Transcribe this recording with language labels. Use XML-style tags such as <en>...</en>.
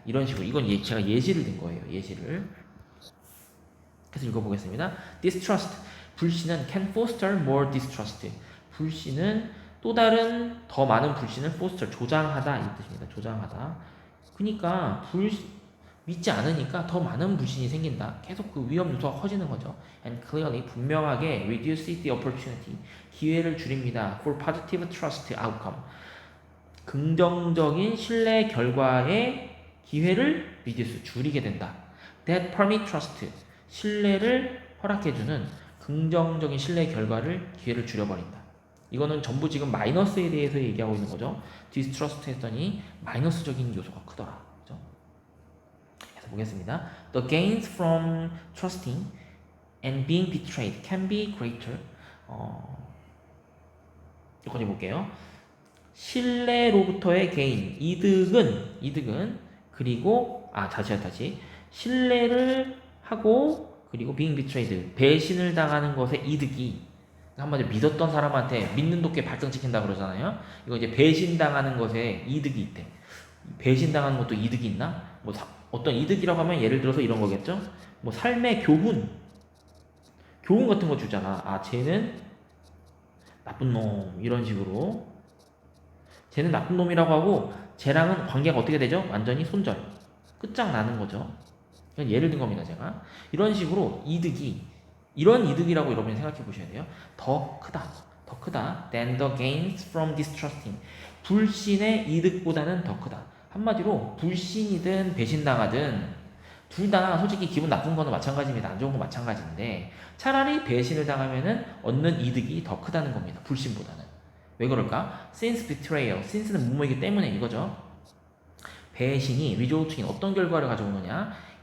<ko>이런 식으로, 이건 제가 예시를 든 거예요. 예시를. 그래서 읽어보겠습니다. distrust, 불신은</ko> <en>can foster more distrust,</en> <ko>불신은 또 다른 더 많은 불신을 foster, 조장하다 이 뜻입니다. 조장하다. 그러니까 믿지 않으니까 더 많은 불신이 생긴다. 계속 그 위험 요소가 커지는 거죠.</ko> <en>And clearly,</en> <ko>분명하게</ko> <en>reduce the opportunity,</en> <ko>기회를 줄입니다.</ko> <en>for positive trust outcome,</en> <ko>긍정적인 신뢰 결과의 기회를 reduce, 줄이게 된다.</ko> <en>That permit trust,</en> <ko>신뢰를 허락해주는 긍정적인 신뢰 결과를 기회를 줄여버린다. 이거는 전부 지금 마이너스에 대해서 얘기하고 있는 거죠. 디스트러스트 했더니 마이너스적인 요소가 크더라. 그죠? 그래서 보겠습니다.</ko> <en>The gains from trusting and being betrayed can be greater.</en> <ko>여기까지 볼게요. 신뢰로부터의 gain, 이득은 그리고 다시 신뢰를 하고 그리고</ko> <en>being betrayed,</en> <ko>배신을 당하는 것의 이득이, 한마디로 믿었던 사람한테 믿는 도끼 발등 찍힌다 그러잖아요. 이거 이제 배신당하는 것에 이득이 있대. 배신당하는 것도 이득이 있나? 뭐 어떤 이득이라고 하면 예를 들어서 이런 거겠죠. 뭐 삶의 교훈 같은 거 주잖아. 쟤는 나쁜 놈, 이런 식으로 쟤는 나쁜 놈이라고 하고 쟤랑은 관계가 어떻게 되죠? 완전히 손절, 끝장나는 거죠. 그냥 예를 든 겁니다. 제가 이런 식으로 이런 이득이라고 여러분이 생각해 보셔야 돼요. 더 크다.</ko> <en>than the gains from distrusting,</en> <ko>불신의 이득보다는 더 크다. 한마디로 불신이든 배신당하든 둘 다 솔직히 기분 나쁜 거는 마찬가지입니다. 안 좋은 건 마찬가지인데 차라리 배신을 당하면은 얻는 이득이 더 크다는 겁니다. 불신보다는. 왜 그럴까?</ko> <en>since betrayal,</en> <ko>since는 뭐뭐이기 때문에 이거죠. 배신이 resulting, 어떤 결과를 가져오느냐?</ko>